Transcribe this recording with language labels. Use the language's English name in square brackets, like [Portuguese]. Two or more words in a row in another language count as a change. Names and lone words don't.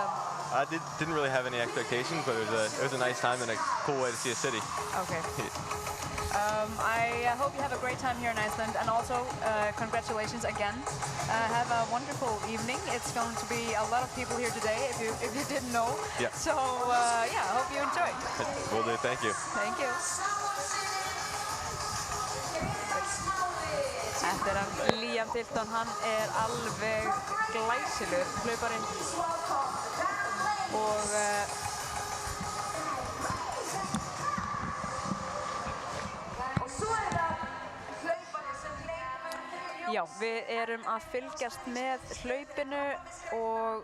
[English] I didn't really have any expectations, but it was a nice time and a cool way to see a city. Okay. I hope you have a great time here in Iceland, and also congratulations again. Have a wonderful evening. It's going to be a lot of people here today, if you didn't know. Yeah. So yeah, I hope you enjoy. Will do. Thank you. Thank you. [Icelandic] Þetta hann Liam Tilton, hann alveg glæsilegur hlauparinn og já, við erum að fylgjast með hlaupinu og